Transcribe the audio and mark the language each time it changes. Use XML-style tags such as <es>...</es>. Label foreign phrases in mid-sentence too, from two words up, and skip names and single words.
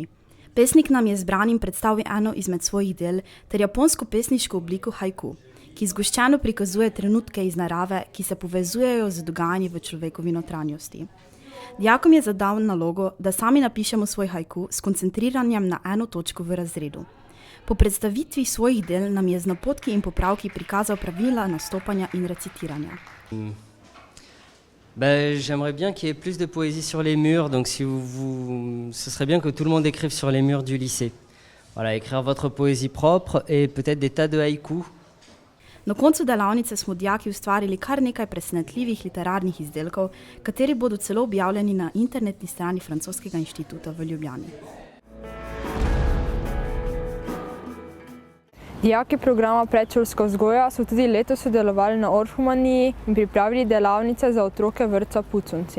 <sl>Pesnik nam je zbranim predstavil eno izmed svojih del ter japonsko pesniško obliko haiku, ki zgoščeno prikazuje trenutke iz narave, ki se povezujejo z dogajanji v človekovi notranjosti. Dijakom je zadal nalogo, da sami napišemo svoj haiku s koncentriranjem na eno točko v razredu. Po predstavitvi svojih del nam je z napotki in popravki prikazal pravila nastopanja in recitiranja.</sl> <fr>J'aimerais bien qu'il y ait plus de poésie sur les murs, donc ce serait bien que tout le monde écrive sur les murs du lycée. Voilà, écrire votre poésie propre et peut-être des tas de haïkus.</fr> <sl>Na koncu delavnice smo dijaki ustvarili kar nekaj presenetljivih literarnih izdelkov, kateri bodo celo objavljeni na internetni strani Francoskega inštituta v Ljubljani. Dijaki programa predšolska vzgoja so tudi letos sodelovali na Orhumaniji in pripravili delavnice za otroke vrtca Puconci.</sl>